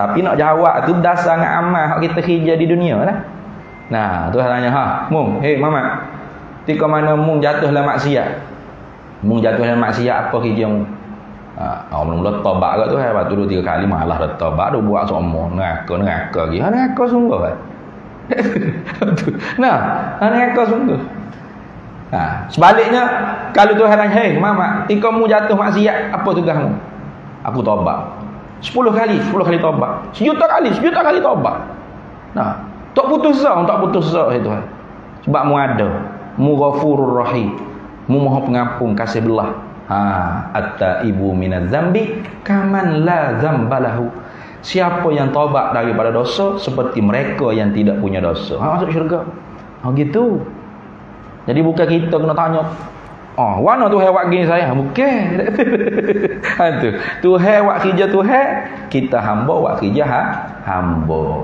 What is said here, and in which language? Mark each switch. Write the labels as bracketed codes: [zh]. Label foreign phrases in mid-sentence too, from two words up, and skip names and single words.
[ms] Tapi nak jawab tu dasar dengan amal hak kita kerja di dunia lah. Nah, Tuhan tanya, Mung, Mamat, ketika mana Mung jatuh dalam maksiat? Mung jatuh dalam maksiat apa kerja Mung? Mula-mula tobat kat tu, lepas tu 2-3 kali malah dah tobat, dah buat semua neraka lagi. Neraka sungguh kan? Neraka sungguh. Sebaliknya, kalau Tuhan tanya, Mamat, ketika Mung jatuh maksiat, apa tugasmu? Aku tobat. 10 kali tobat. 1 juta kali tobat. Nah, tak putus asa Tuhan. Sebab mu ada, mu [ar] غفور رحيم, [ms] mu maha pengampun kasih belah. [ar] التائب من الذنب كمن لا ذنب له. [ms] Siapa yang taubat daripada dosa seperti mereka yang tidak punya dosa. Masuk syurga. Gitu. Jadi bukan kita kena tanya, mana Tuhan buat gini saya? Bukan. Tu. Tuhan buat kerja Tuhan, kita hamba buat kerja hamba.